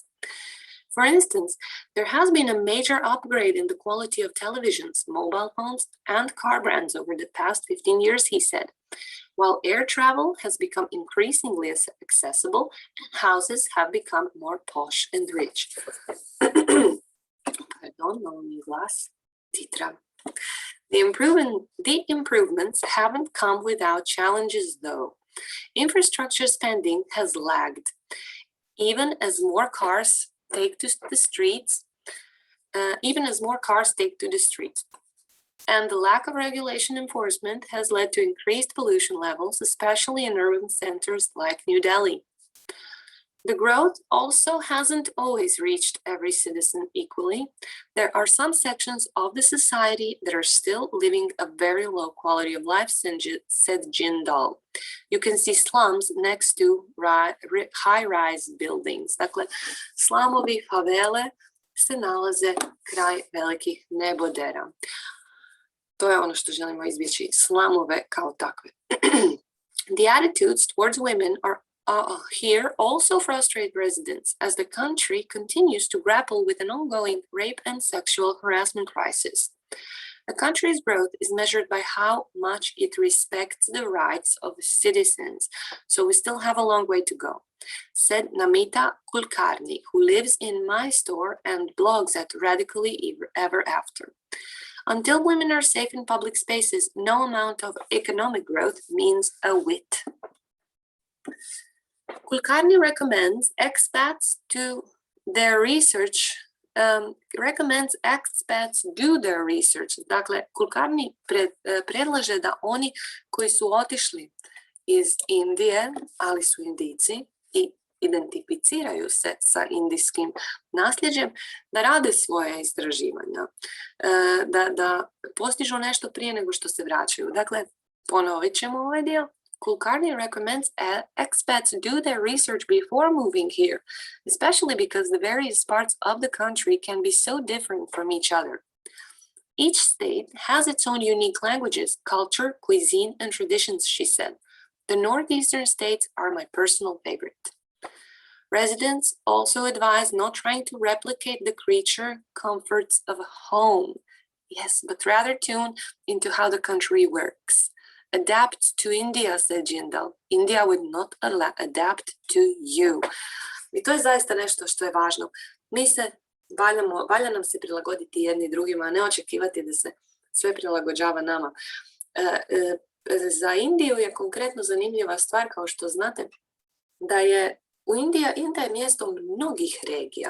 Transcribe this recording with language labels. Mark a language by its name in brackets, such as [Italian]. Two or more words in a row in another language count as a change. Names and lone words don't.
[English] For instance, there has been a major upgrade in the quality of televisions, mobile phones, and car brands over the past 15 years, he said, while air travel has become increasingly accessible and houses have become more posh and rich. [Croatian] Pardon, malo mi glas titra. [English] The improvements haven't come without challenges, though. Infrastructure spending has lagged, even as more cars take to the streets. And the lack of regulation enforcement has led to increased pollution levels, especially in urban centers like New Delhi. The growth also hasn't always reached every citizen equally. There are some sections of the society that are still living a very low quality of life, said Jindal. You can see slums next to high-rise buildings. [Croatian] Dakle, slamovi, favele se nalaze kraj velikih nebodera. To je ono što želimo izbjeći, slamove kao takve. [English] The attitudes towards women are here also frustrate residents as the country continues to grapple with an ongoing rape and sexual harassment crisis. A country's growth is measured by how much it respects the rights of citizens, so we still have a long way to go, said Namita Kulkarni, who lives in my store and blogs at Radically Ever After. Until women are safe in public spaces, no amount of economic growth means a whit. Kulkarni recommends expats do their research. [Croatian] Dakle, Kulkarni predlaže da oni koji su otišli iz Indije, ali su Indijci i identificiraju se sa indijskim nasljeđem, da rade svoje istraživanja, da postižu nešto prije nego što se vraćaju. Dakle, ponovit ćemo ovaj dio. [English] Kulkarni recommends expats do their research before moving here, especially because the various parts of the country can be so different from each other. Each state has its own unique languages, culture, cuisine, and traditions, she said. The northeastern states are my personal favorite. Residents also advise not trying to replicate the creature comforts of a home. Yes, but rather tune into how the country works. Adapt to India, said Jindal. India would not adapt to you. [Croatian] I to je zaista nešto što je važno. Mi se valja nam se prilagoditi jedni drugima, a ne očekivati da se sve prilagođava nama. Za Indiju je konkretno zanimljiva stvar, kao što znate, da je Indija je mjesto mnogih regija.